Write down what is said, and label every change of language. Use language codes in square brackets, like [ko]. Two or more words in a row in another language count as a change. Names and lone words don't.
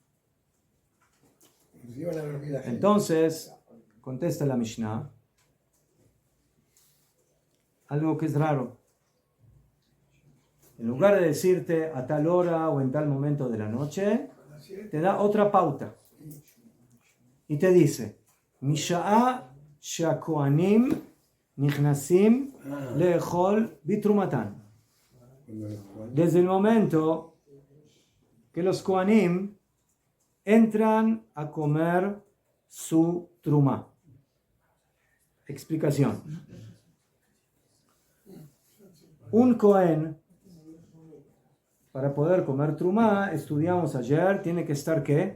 [es] Entonces, contesta la Mishnah, algo que es raro. En lugar de decirte a tal hora o en tal momento de la noche, te da otra pauta. Y te dice, [he] משעה שהכהנים נכנסים לאכול בתרומתן. [es] Desde el momento que los kohanim entran a comer su truma. Explicación. Un kohen para poder comer trumá, estudiamos ayer, tiene que estar ¿qué?